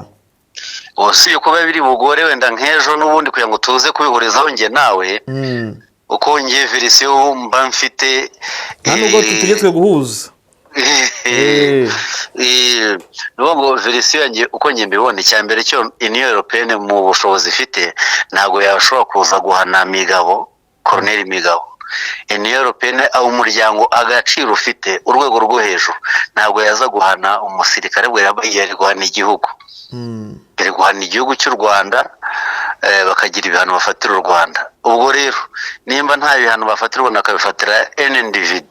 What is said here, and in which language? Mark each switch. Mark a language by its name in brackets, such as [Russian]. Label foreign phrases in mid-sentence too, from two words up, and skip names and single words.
[Kinyarwanda] Usiye kuba biri bugore wenda nk'ejo n'ubundi kugira ngo tuze kubihurizaho nge nawe uko ngiye version mba mfite nubwo tutegetswe guhuza. Ngo verisiyo yanjye uko njye mbibona icyambere cyo Union Européenne mu bushobozi ifite ntago yashobora kuza guhana Migabo, Colonel Migabo. Union Européenne au umuryango agaciro ufite urwego rwo hejuru ntago yaza guhana umusirikare bwe yari guhana igihugu. Yari guhana igihugu cy'u Rwanda bakagira ibihano bafatira u Rwanda. Ubwo rero nimba nta bihano bafatira ubona akabifatira NNDVD.